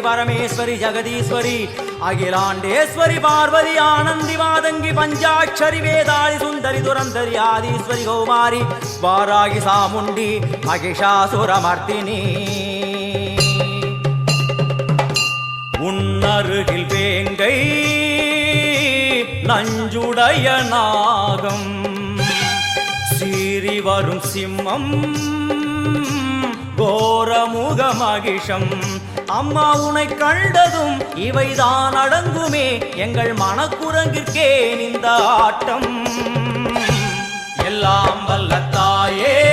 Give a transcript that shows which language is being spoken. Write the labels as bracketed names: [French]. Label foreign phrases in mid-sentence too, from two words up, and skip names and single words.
[Sanskrit] परमेश्वरी जगदीश्वरी अखिलांडेश्वरी पार्वती आनंदी मादंगी पंचाक्षरी वेदाली सुंदरी दुरंदरी आदीश्वरी कौमारी वारागी सामुंडी महिषासुरमर्दिनी [Tamil] உன்னருகில் வேங்கை நஞ்சுடைய நாகம் சீறி வரும் சிங்கம் கோரமுக மகிஷம் அம்மா உனை கண்டதும் இவைதான் அடங்குமே எங்கள் மனக்குரங்கிற்கே இந்த ஆட்டம் எல்லாம் வல்ல தாயே